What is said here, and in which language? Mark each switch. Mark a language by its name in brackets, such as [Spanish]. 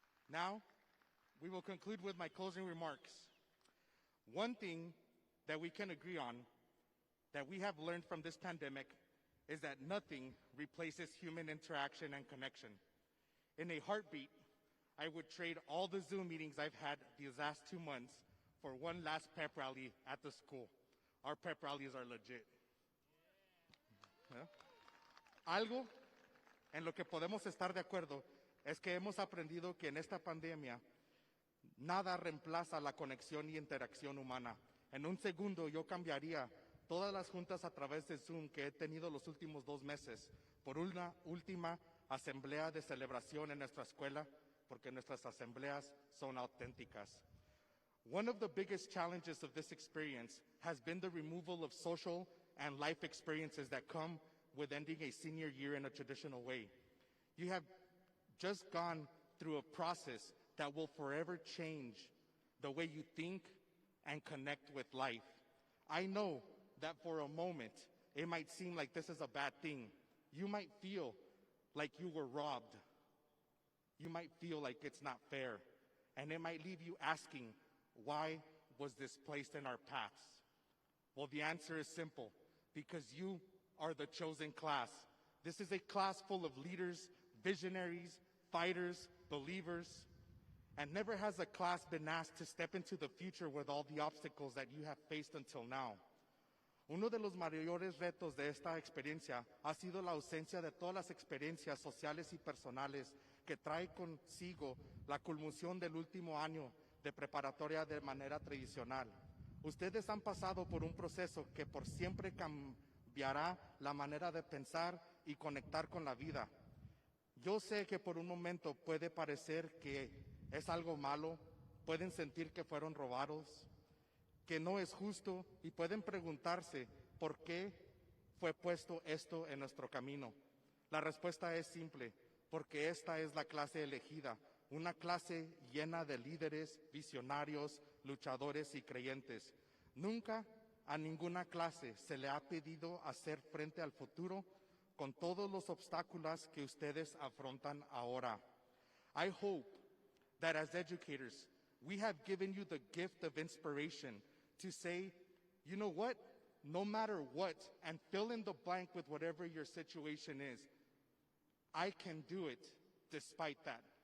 [English] Now, we will conclude with my closing remarks. One thing that we can agree on that we have learned from this pandemic is that nothing replaces human interaction and connection. In a heartbeat, I would trade all the Zoom meetings I've had these last 2 months for one last pep rally at the school. Our pep rallies are legit. [Spanish] Algo en lo que podemos estar de acuerdo es que hemos aprendido que en esta pandemia nada reemplaza la conexión y interacción humana. En un segundo yo cambiaría todas las juntas a través de Zoom que he tenido los últimos 2 meses por una última asamblea de celebración en nuestra escuela, porque nuestras asambleas son auténticas. [English] One of the biggest challenges of this experience has been the removal of social and life experiences that come with ending a senior year in a traditional way. You have just gone through a process that will forever change the way you think and connect with life. I know that for a moment, it might seem like this is a bad thing. You might feel like you were robbed. You might feel like it's not fair. And it might leave you asking, why was this placed in our paths? Well, the answer is simple, because you are the chosen class. This is a class full of leaders, visionaries, fighters, believers, and never has a class been asked to step into the future with all the obstacles that you have faced until now. [Spanish] Uno de los mayores retos de esta experiencia ha sido la ausencia de todas las experiencias sociales y personales que trae consigo la culminación del último año de preparatoria de manera tradicional. Ustedes han pasado por un proceso que por siempre cambiará la manera de pensar y conectar con la vida. Yo sé que por un momento puede parecer que es algo malo, pueden sentir que fueron robados, que no es justo y pueden preguntarse por qué fue puesto esto en nuestro camino. La respuesta es simple, porque esta es la clase elegida, una clase llena de líderes, visionarios, luchadores y creyentes. Nunca a ninguna clase se le ha pedido hacer frente al futuro con todos los obstáculos que ustedes afrontan ahora. [English] I hope that as educators, we have given you the gift of inspiration to say, you know what, no matter what, and fill in the blank with whatever your situation is, I can do it despite that.